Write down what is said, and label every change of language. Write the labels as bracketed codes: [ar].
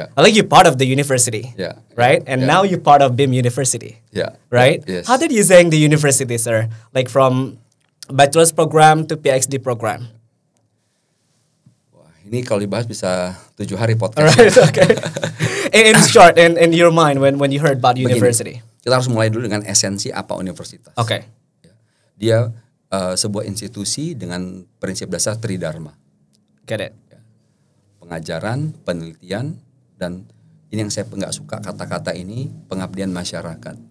[en] Like you part of the university, right? And now you part of BIM University, right? Yes. How did you saying the university, sir? Like from bachelor's program to PhD program? [id] Wah, ini kalau dibahas bisa 7 hari podcast. [en] Right, okay. In short, in your mind when you heard about university. [id] Begini, kita harus mulai dulu dengan esensi apa universitas. Oke. Dia sebuah institusi dengan prinsip dasar tridharma. [en] Get it. [id] Pengajaran, penelitian, dan ini yang saya nggak suka kata-kata ini, pengabdian masyarakat.